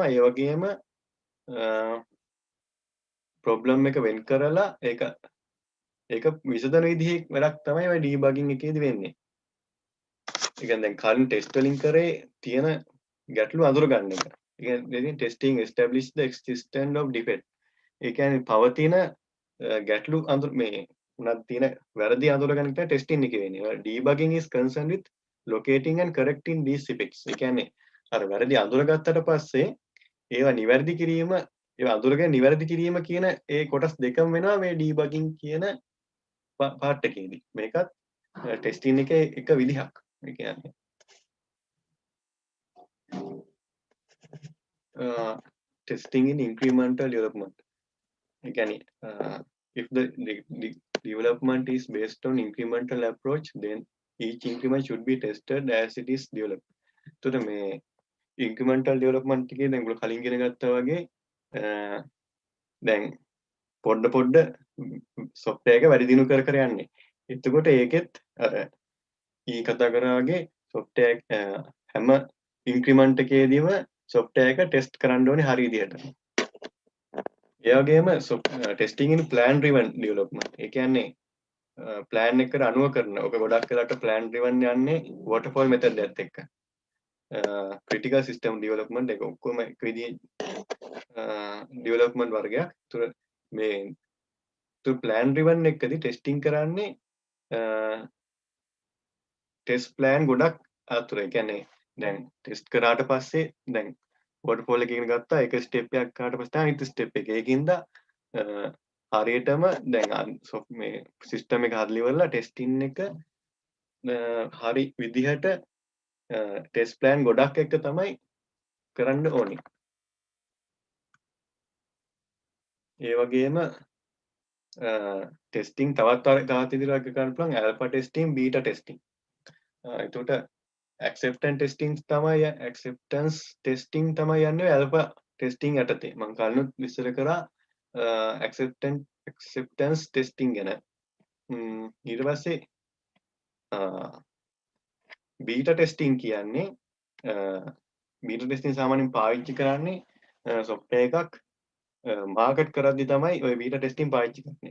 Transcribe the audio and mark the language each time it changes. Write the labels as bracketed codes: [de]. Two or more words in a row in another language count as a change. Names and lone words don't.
[si] ඒ වගේම ප්‍රොබ්ලම් එක වෙන් කරලා ඒක විසඳන විදිහේ වැඩක් තමයි ඔය ඩීබගින් එකේදී වෙන්නේ. ඒ කියන්නේ දැන් කලින් ටෙස්ට් වලින් කරේ තියෙන ගැටලු අඳුර ගන්න එක. ඒ කියන්නේ [en] testing establish the existence of defect. [si] ඒ කියන්නේ පවතින ගැටලු අඳුර මේ උනත් තියෙන වැරදි අඳුර ගන්න එක ටෙස්ටිං එකේ වෙන්නේ. [en] debugging is concerned with locating and correcting these defects. [si] ඒ කියන්නේ අර වැරදි අඳුරගත්තට පස්සේ ඒවා නිවැරදි කිරීම ඒවා අඳුරගෙන නිවැරදි කිරීම කියන ඒ කොටස් දෙකම වෙනවා මේ debugging කියන පාර්ට් එකේදී. මේකත් ටෙස්ටිං එකේ එක විදිහක්. ඒ කියන්නේ [en] testing in incremental development. [si] ඒ කියන්නේ [en] if the development is based on incremental approach, then each increment should be tested as it is developed. [si] එතකොට මේ [en] incremental development [si] එකේ දැන් ඔයගොල්ලෝ කලින් ඉගෙන ගත්තා වගේ දැන් පොඩ software එක වැඩි දියුණු කර යන්නේ. එතකොට ඒකෙත් අර ඊ කතා කරා වගේ software හැම increment එකේදීම software එක test කරන්න ඕනේ හරි විදිහට. ඒ වගේම [en] testing in plan driven development. [si] ඒ කියන්නේ plan එකට අනුව කරන. ඔක ගොඩක් වෙලාවට [en] plan driven [si] යන්නේ [en] waterfall method [si] එකත් එක්ක. [en] critical system development [si] එක ඔක්කොම එක විදිහේ development වර්ගයක්. ඒතර මේ [en] plan driven [si] එකදී testing කරන්නේ [en] test plan [si] ගොඩක් අතුර. ඒ කියන්නේ දැන් test කරාට පස්සේ දැන් waterfall එක ඉගෙන ගත්තා එක step එකක් කරාට පස්සේ තමයි අනිත් step එක. ඒකින්ද හරියටම දැන් මේ system එක හදලා ඉවරලා testing එක හරි විදිහට [en] test plan [si] ගොඩක් එක තමයි කරන්න ඕනේ. ඒ වගේම testing තවත් ඉදිරියට කරන්න පුළුවන් [en] alpha testing beta testing. [si] එතකොට [en] acceptance testing [si] තමයි යන්නේ [en] alpha testing [si] යටතේ. මම කලිනුත් විස්තර කරා [en] acceptance testing [si] ගැන. ඊට පස්සේ [en] beta testing [si] කියන්නේ [en] beta testing [si] සාමාන්‍යයෙන් පාවිච්චි කරන්නේ software එකක් මාකට් කරද්දි තමයි ඔය [en] beta testing [si] පාවිච්චි කරන්නේ.